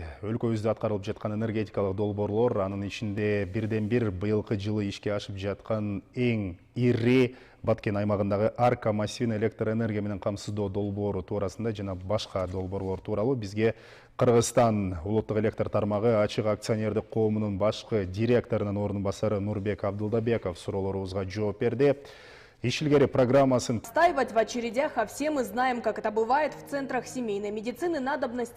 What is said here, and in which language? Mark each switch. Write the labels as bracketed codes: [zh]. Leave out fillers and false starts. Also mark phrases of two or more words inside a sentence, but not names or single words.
[ky] Өлкөбүздө аткарылып жаткан энергетикалык долбоорлор, анын ичинде бирден бир быйылкы жылы ишке ашып жаткан эң ири Баткен аймагындагы Арка массивин электр энергия менен камсыздоо долбоору туурасында жана башка долбоорлор тууралуу бизге Кыргызстан улуттук электр тармагы ачык акционердик коомунун башкы директорунун ордун басары Нурбек Абдулдабеков суроолорубузга жооп берди. Иш илгери программасын [ru] Отстаивать в очередях, а все мы знаем, как это бывает в центрах семейной медицины, надобность